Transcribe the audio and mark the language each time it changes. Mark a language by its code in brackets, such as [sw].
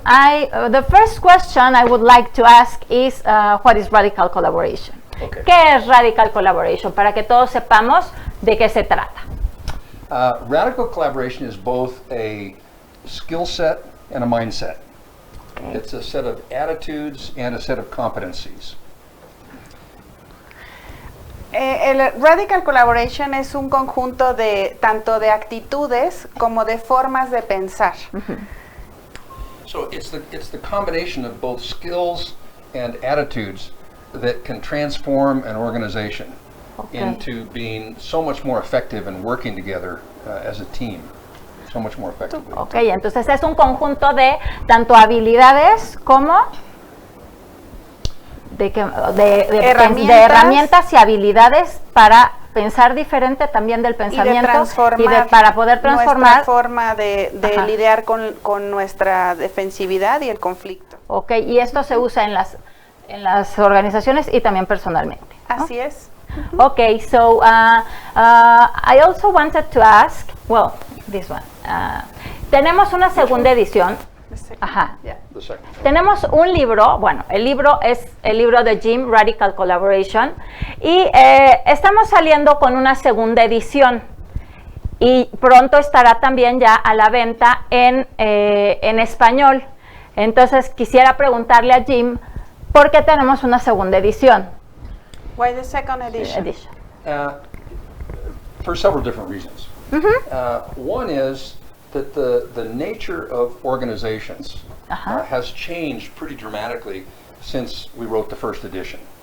[en] The first question I would like to ask is, what is Radical Collaboration? Okay. [es] ¿Qué es Radical Collaboration? Para que todos sepamos de qué se trata. [en] Radical collaboration is both a skill set and a mindset. Okay. It's a set of attitudes and a set of competencies. [es] El Radical Collaboration es un conjunto de tanto de actitudes como de formas de pensar. [en] So it's the combination of both skills and attitudes that can transform an organization into being so much more effective and working together as a team. So much more effectively. [es] Okay, entonces es un conjunto de tanto habilidades como de herramientas y habilidades para pensar diferente también del pensamiento para poder transformar nuestra forma de lidiar con nuestra defensividad y el conflicto. Okay, y esto se usa en las organizaciones y también personalmente, ¿no? Así es. [en] Okay, so I also wanted to ask, well, this one. [es] Tenemos una segunda edición. Ajá. Yeah. Tenemos un libro, bueno, el libro es el libro de Jim, Radical Collaboration, y estamos saliendo con una segunda edición y pronto estará también ya a la venta en español. Entonces quisiera preguntarle a Jim, ¿por qué tenemos una segunda edición? [en] Why the second edition? For several different reasons. One is that the nature of organizations has changed pretty dramatically since we wrote the first edition.